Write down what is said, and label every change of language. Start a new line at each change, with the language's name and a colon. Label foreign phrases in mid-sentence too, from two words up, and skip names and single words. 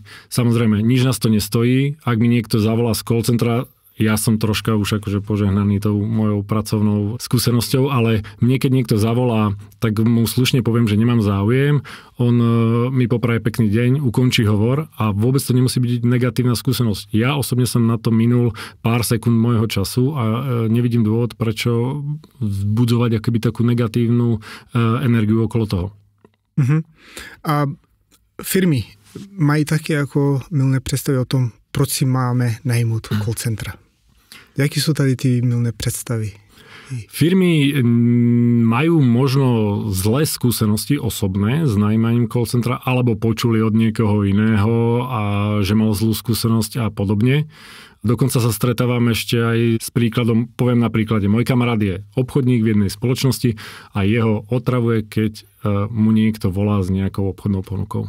Slovak: Samozrejme, nič nás to nestojí. Ak mi niekto zavolá z call centra, ja som troška už akože požehnaný tou mojou pracovnou skúsenosťou, ale mne keď niekto zavolá, tak mu slušne poviem, že nemám záujem. On mi popraje pekný deň, ukončí hovor a vôbec to nemusí byť negatívna skúsenosť. Ja osobne som na to minul pár sekúnd môjho času a nevidím dôvod, prečo vzbudzovať akoby takú negatívnu energiu okolo toho.
Czech: A firmy mají taky jako milné představy o tom, proč si máme najmout call centra. Jaký sú tady ty milné predstavy?
Slovak: Firmy majú možno zlé skúsenosti osobné s najímaním call centra alebo počuli od niekoho iného a že mal zlú skúsenosť a podobne. Dokonca sa stretávam ešte aj s príkladom, poviem na príklade, môj kamarát je obchodník v jednej spoločnosti a jeho otravuje, keď mu niekto volá s nejakou obchodnou ponukou.